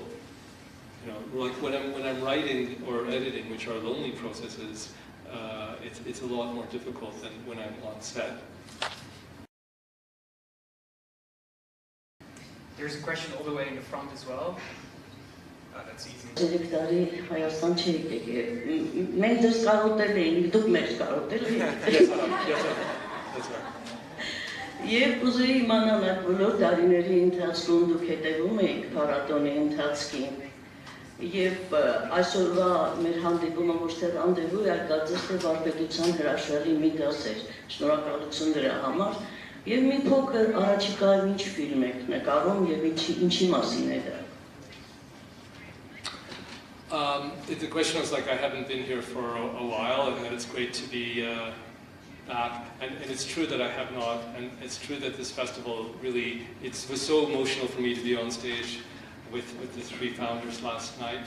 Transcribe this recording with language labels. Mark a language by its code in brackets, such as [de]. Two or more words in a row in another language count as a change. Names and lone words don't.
[en] You know, like when I'm writing or editing, which are lonely processes, it's a lot more difficult than when I'm on set. There's a question all the way in the front as well. That's easy. [hy] Եվ ուզեի իմանալ այդ բոլոր տարիների ընթացքում դուք հետևում եք փառատոնի ընթացքին եւ այսօրվա մեր հանդիպումը ոչ թե ռանդևու է, այլ կարծես թե վարպետության հրաշալի մի դաս էր, շնորհակալություն դրա համար եւ մի փոքր առաջիկայում ինչ ֆիլմ եք նկարում եւ ինչի մասին է դա? [en] The question was like, I haven't been here for a while, and that it's great to be back. And it's true that I have not, and it's true that this festival really, it was so emotional for me to be on stage with the three founders last night.